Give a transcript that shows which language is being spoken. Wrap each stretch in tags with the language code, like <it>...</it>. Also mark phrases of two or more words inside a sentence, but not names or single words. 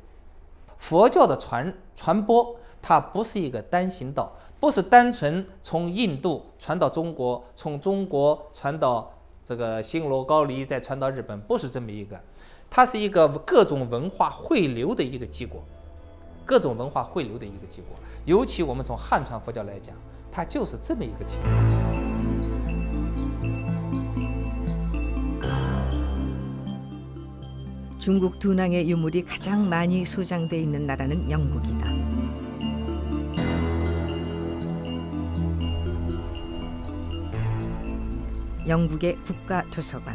<zh>佛教的传播，它不是一个单行道，不是单纯从印度传到中国，从中国传到这个新罗高丽，再传到日本，不是这么一个，它是一个各种文化汇流的一个结果，各种文化汇流的一个结果。尤其我们从汉传佛教来讲，它就是这么一个情况。</zh> <ko>중국 둔왕의 유물이 가장 많이 소장돼 있는 나라는 영국이다. 영국의 국가도서관.</ko>